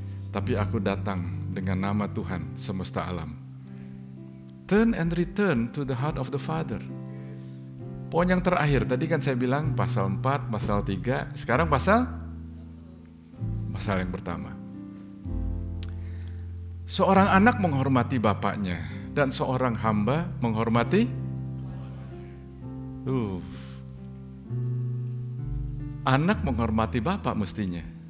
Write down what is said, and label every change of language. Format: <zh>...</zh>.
<id>Tapi aku datang dengan nama Tuhan semesta alam.</id> <en>Turn and return to the heart of the Father.</en> <id>Poin yang terakhir, tadi kan saya bilang pasal 4, pasal 3, sekarang pasal yang pertama. Seorang anak menghormati bapaknya dan seorang hamba menghormati anak menghormati bapak mestinya.</id>